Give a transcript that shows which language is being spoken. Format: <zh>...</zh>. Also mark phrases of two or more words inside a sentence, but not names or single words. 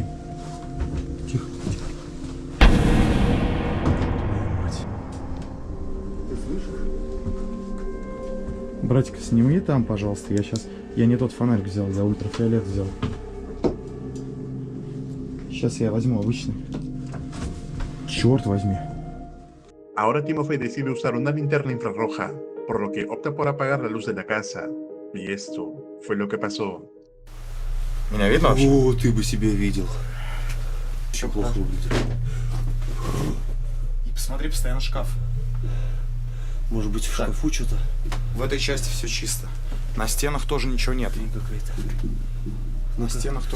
<ru>Тихо, тихо. Твою мать. Ты слышишь? Братик, сними там, пожалуйста. Я не тот фонарик взял, я ультрафиолет взял. Сейчас я возьму обычный. Черт возьми.</ru> <es>Ahora Timofey decide usar una linterna infrarroja, por lo que opta por apagar la luz de la casa. Y esto fue lo que pasó.</es> <ru>Меня видно вообще? О, ты бы себя видел. Еще плохо выглядит. И посмотри постоянно шкаф. Может быть, в шкафу что-то? В этой части все чисто. На стенах тоже ничего нет. Какая-то. На стенах тоже.</ru>